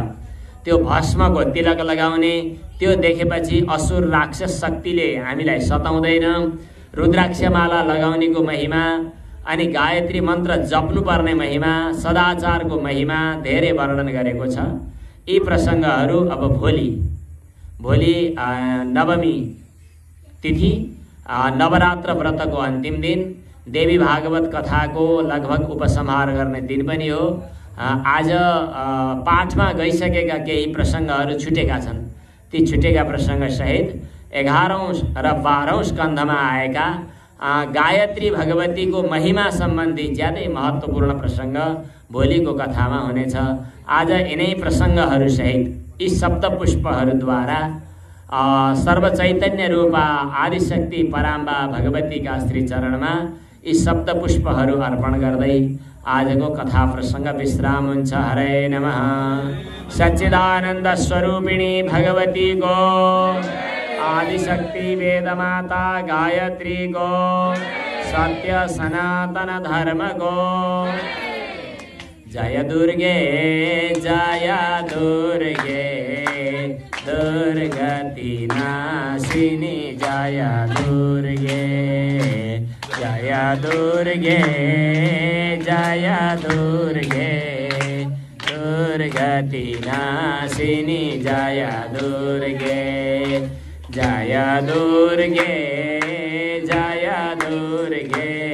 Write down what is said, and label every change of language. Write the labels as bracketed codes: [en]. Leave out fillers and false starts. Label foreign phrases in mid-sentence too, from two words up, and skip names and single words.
[ne] त्यो भस्मको तिलक लगाउने, त्यो देखेपछि असुर राक्षस शक्तिले हामीलाई सताउँदैन। रुद्राक्षमाला लगाउनेको महिमा, अनि गायत्री मन्त्र जप्नुपर्ने महिमा, सदाचारको महिमा धेरै वर्णन गरेको छ। यी प्रसङ्गहरू अब भोलि नवमी तिथि, नवरात्र व्रतको अन्तिम दिन, देवी भागवत कथाको लगभग उपसंहार गर्ने दिन पनि हो। आज पाठमा गइसकेका केही प्रसङ्गहरू छुटेका छन्। ती छुटेका प्रसङ्गसहित 11औं र 12औं स्कन्धमा आएका गायत्री भगवतीको महिमा सम्बन्धी ज्यादै महत्त्वपूर्ण प्रसङ्ग भोलिको कथामा हुनेछ। आज यिनै प्रसङ्गहरूसहित यी सप्तपुष्पहरूद्वारा सर्वचैतन्य रूपा आदिशक्ति पराम्बा भगवतीका श्री चरणमा यी सप्तपुष्पहरू अर्पण गर्दै आजको कथा प्रसङ्ग विश्राम हुन्छ। हरे नमः। सच्चिदानन्द स्वरूपिणी भगवती को, आदिशक्ति वेदमाता गायत्री को, सत्य सनातन धर्म को। [sa] जय दुर्गे जय दुर्गे दुर्गति नाशिनी जय दुर्गे जय दुर्गे जय दुर्गे दुर्गति नाशिनी जय दुर्गे जय दुर्गे जय दुर्गे